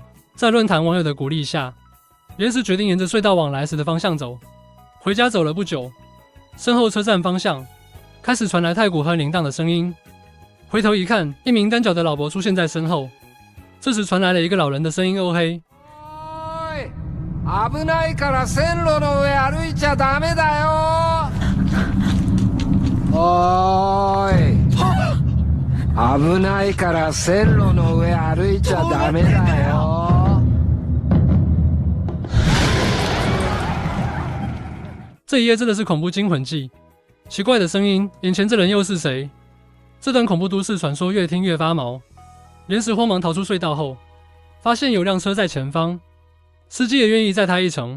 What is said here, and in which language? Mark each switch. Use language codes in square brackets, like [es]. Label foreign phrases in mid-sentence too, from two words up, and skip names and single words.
[zh] 在论坛网友的鼓励下，莲石决定沿着隧道往来时的方向走。回家走了不久，身后车站方向开始传来太鼓和铃铛的声音。回头一看，一名单脚的老伯出现在身后。这时传来了一个老人的声音：“哦嘿， [ja] 危ないから線路の上歩いちゃダメだよ。おーい。危ないから線路の上歩いちゃダメだよ。” [zh] 这一夜真的是恐怖惊魂记。奇怪的声音，眼前这人又是谁？这段恐怖都市传说越听越发毛。莲石慌忙逃出隧道后，发现有辆车在前方，司机也愿意载他一程。